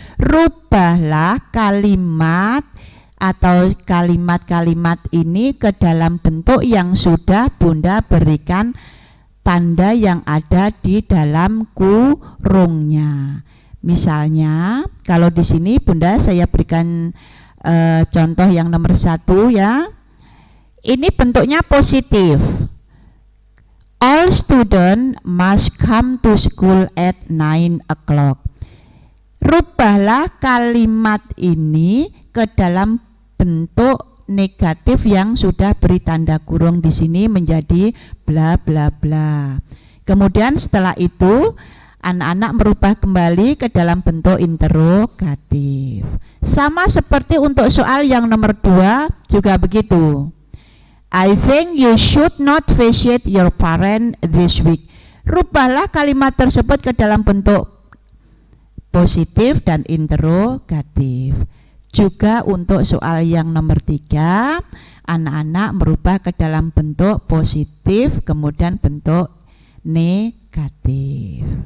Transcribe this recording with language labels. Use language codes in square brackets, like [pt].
[id] Rubahlah kalimat atau kalimat-kalimat ini ke dalam bentuk yang sudah Bunda berikan tanda yang ada di dalam kurungnya. Misalnya, kalau di sini Bunda saya berikan contoh yang nomor 1 ya. Ini bentuknya positif. [en] All students must come to school at 9 o'clock. [id] Rubahlah kalimat ini ke dalam bentuk negatif yang sudah beri tanda kurung di sini menjadi bla bla bla. Kemudian setelah itu anak-anak merubah kembali ke dalam bentuk interogatif. Sama seperti untuk soal yang nomor 2 juga begitu. [en] I think you should not visit your parent this week. [id] Rubahlah kalimat tersebut ke dalam bentuk positif dan interogatif. Juga untuk soal yang nomor 3, anak-anak merubah ke dalam bentuk positif kemudian bentuk negatif.